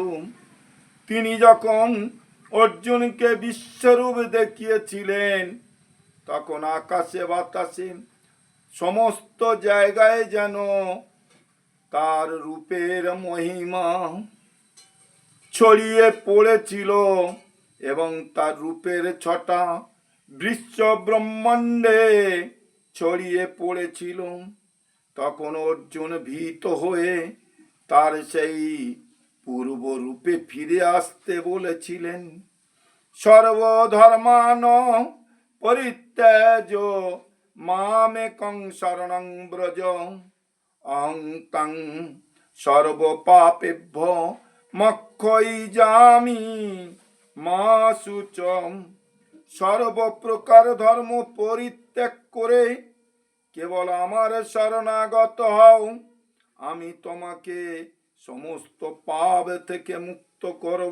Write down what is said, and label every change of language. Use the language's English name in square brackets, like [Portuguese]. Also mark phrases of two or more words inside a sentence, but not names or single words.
[Bangla] তিনি যখন অর্জুনকে বিশ্বরূপ দেখিয়েছিলেন তখন আকাশে বাতাসে সমস্ত জায়গায় যেন তার রূপের মহিমা ছড়িয়ে পড়েছিল এবং তার রূপের ছটা বিশ্ব ব্রহ্মাণ্ডে ছড়িয়ে পড়েছিল। তখন অর্জুন ভীত হয়ে তার সেই পূর্ব রূপে ফিরে আসতে বলেছিলেন। [Sanskrit] সর্বধর্মান পরিত্যাজ্য মামেকং শরণং ব্রজ অহং তং সর্বপাপেভ্যো মোক্ষয়িষ্যামি মা শুচম। [Bangla] সর্বপ্রকার ধর্ম পরিত্যাগ করে কেবল আমার শরণাগত হও, আমি তোমাকে সমস্ত পাপ থেকে মুক্ত করব।